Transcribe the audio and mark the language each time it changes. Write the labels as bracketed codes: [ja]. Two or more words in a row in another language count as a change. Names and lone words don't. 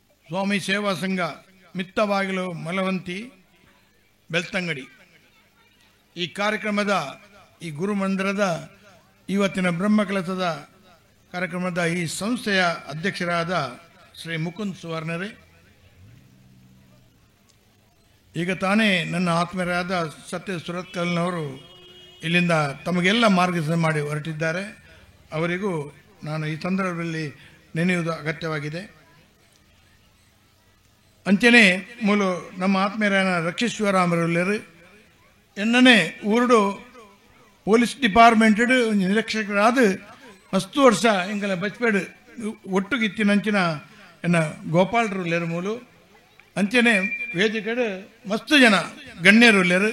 [kn] ಸ್ವಾಮಿ ಸೇವಾ ಸಂಘ ಮಿತ್ತಬಾಗಿಲು ಮಲವಂತಿ ಬೆಳ್ತಂಗಡಿ ಈ ಕಾರ್ಯಕ್ರಮದ ಈ ಗುರುಮಂದಿರದ ಇವತ್ತಿನ ಬ್ರಹ್ಮಕಲಸದ ಕಾರ್ಯಕ್ರಮದ ಈ ಸಂಸ್ಥೆಯ ಅಧ್ಯಕ್ಷರಾದ ಶ್ರೀ ಮುಕುಂದ್ ಸುವರ್ಣರೇ, ಈಗ ತಾನೇ ನನ್ನ ಆತ್ಮೀಯರಾದ ಸತ್ಯ ಸುರತ್ಕಲ್ನವರು ಇಲ್ಲಿಂದ ತಮಗೆಲ್ಲ ಮಾರ್ಗದರ್ಶನ ಮಾಡಿ ಹೊರಟಿದ್ದಾರೆ. ಅವರಿಗೂ ನಾನು ಈ ಸಂದರ್ಭದಲ್ಲಿ ನೆನೆಯುವುದು ಅಗತ್ಯವಾಗಿದೆ. [tcy] ಅಂಚನೆ ಮೂಲ ನಮ್ಮ ಆತ್ಮೀಯರಾದ ರಕ್ಷಿಶ್ವರಾಮರಲ್ಲರು ಎಣ್ಣನೆ ಊರುಡು [en] police department [tcy] ನಿರೀಕ್ಷಕರಾದ ಮಸ್ತು ವರ್ಷ ಎಂಕಲ ಬಚ್ಪೇಡು ಒಟ್ಟುಗಿತ್ತಿನಂಚಿನ ಎನ್ನ ಗೋಪಾಲರು ಲೇರು ಮೂಲು ಅಂಚನೆ ವೇದಿಕೆಡು ಮಸ್ತು ಜನ ಗಣ್ಯರು ಲೇರು.